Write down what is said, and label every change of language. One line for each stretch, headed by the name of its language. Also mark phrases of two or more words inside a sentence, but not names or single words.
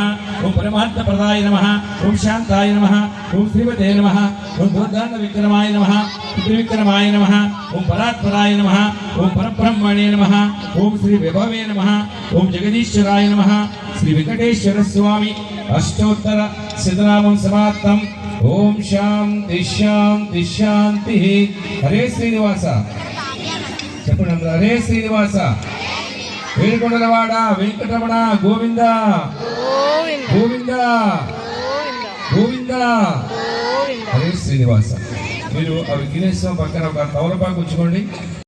Sanskrit: ओम परमार्थप्रदाय नमः ओम शांताय नमः ओम श्रीमते नमः ओम दुर्दान्तविक्रमाय नमः त्रिविक्रमाय नमः ओम परात्पराय नमः ओम परब्रह्मणे नमः ओम श्री विभवे नमः ओम जगदीश्वराय नमः श्री वेंकटेश्वर स्वामी अष्टोत्तर शतनामं समाप्तम् ओम शांति शांति शांति हरे श्रीनिवास
Telugu: చెప్పండి అందరూ హరే శ్రీనివాస వేడుకొండలవాడ వెంకటరమణ గోవింద గోవింద గోవింద హరే శ్రీనివాస మీరు ఆ విఘ్నేశ్వరం పక్కన ఒక తమలపాకు ఉంచుకోండి